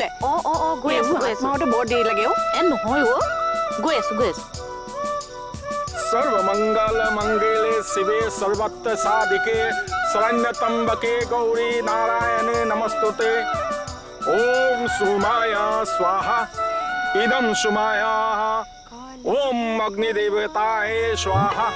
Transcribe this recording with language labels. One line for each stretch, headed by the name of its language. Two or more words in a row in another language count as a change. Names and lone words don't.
Assamese: গৈ আছো বৰ দেৰি লাগে নহয় গৈ আছো
Sanskrit: सर्वमंगल मंगले शिवे सर्वत्र साधिके शरण्यत्र्यंबके गौरी नारायणे नमस्तुते। ओम सुमाया स्वाहा इदं सुमाया। ओम अग्निदेवताय स्वाहा।